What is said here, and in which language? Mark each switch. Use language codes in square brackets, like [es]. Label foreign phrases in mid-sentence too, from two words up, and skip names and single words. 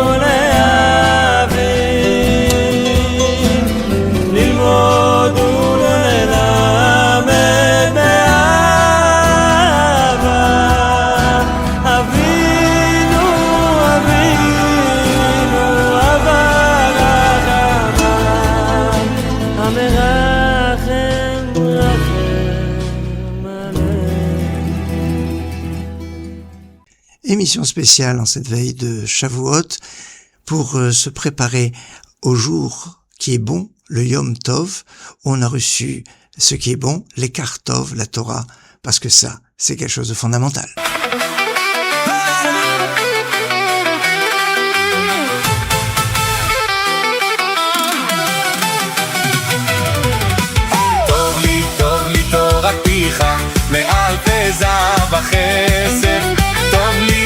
[he] להבין ללמוד וללמד באהבה אבינו אבינו אבא רחמן המרחם רחם עלינו. [fr] Émission spéciale en cette veille de Shavuot pour se préparer au jour qui est bon, le [he] יום טוב. [fr] On a reçu ce qui est bon, l' [he] לקח טוב, [fr] la Torah, parce que ça, c'est quelque chose de fondamental. [he] טוב לי תורת פיך מעל זהב וחסד טוב לי